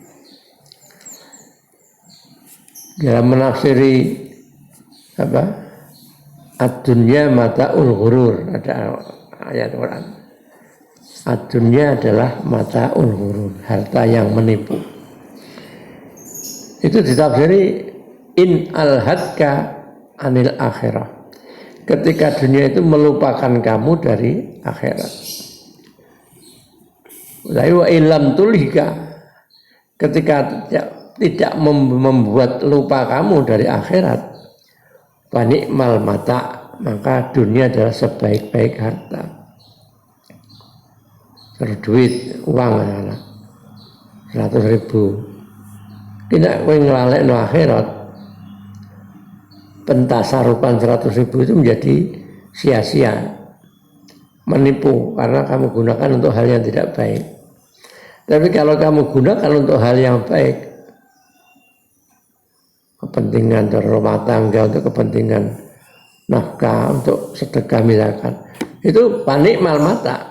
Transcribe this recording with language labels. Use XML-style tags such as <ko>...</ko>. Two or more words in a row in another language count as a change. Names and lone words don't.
<id>Dalam menafsiri</id> <ar>الدنيا متاع الغرور,</ar> <id>ada ayat Quran.</id> <ar>الدنيا متاع الغرور,</ar> <id>harta yang menipu. Itu ditafsiri</id> <ar>إن ألهتك عن الآخرة.</ar> <id>Ketika dunia itu melupakan kamu dari akhirat.</id> <ar>وإن لم تلهك,</ar> <id>ketika tidak membuat lupa kamu dari akhirat,</id> <ar>فنعم المتاع,</ar> <id>maka dunia adalah sebaik-baik harta. Duit, uang 100.000. Tidak</id> <jv>kowe nglalekno</jv> <id>akhirat, pentasarupan 100.000 itu menjadi sia-sia, menipu karena kamu gunakan untuk hal yang tidak baik. Tapi kalau kamu gunakan untuk hal yang baik, kepentingan rumah tangga, untuk kepentingan nafkah, untuk sedekah misalkan, itu</id> <ar>فنعم المتاع.</ar>